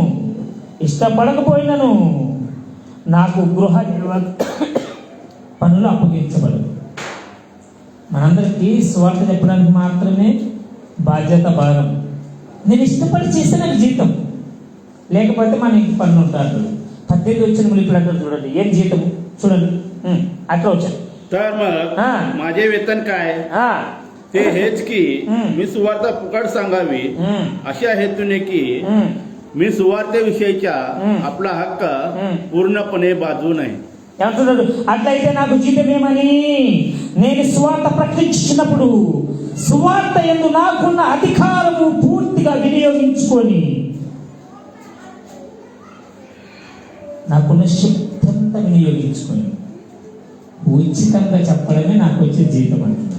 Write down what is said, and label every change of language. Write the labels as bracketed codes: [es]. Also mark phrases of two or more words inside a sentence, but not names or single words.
[te] ఇష్టపడకపోయినను నాకు గృహ పనులు అప్పగించబడదు. మనందరికీ సువార్త చెప్పడానికి మాత్రమే బాధ్యత, భారం. నేను ఇష్టపడి చేస్తే నాకు జీతం, లేకపోతే మన ఇంటి పనులు ఉంటారు. 18 వచ్చిన ఇప్పుడు అంటారు చూడండి. ఏం జీతం చూడండి, అట్లా వచ్చారు. [mr] तर मग माझे वेतन काय? ते हेच की मी सुवार्ता फुकट सांगावी अशा हेतूने की मी सुवार्तेविषयीचा आपला हक्क पूर्णपणे बाजू नये. [te] ఏమంటున్నాడు? అట్లయితే నాకు జీతం ఏమని? నేను సువార్త ప్రకటించినప్పుడు సువార్త యందు నాకున్న అధికారము పూర్తిగా వినియోగించుకొని, నాకున్న శక్తి అంతా వినియోగించుకొని ఉచితంగా చెప్పడమే నాకు వచ్చే జీతం అంటున్నాను.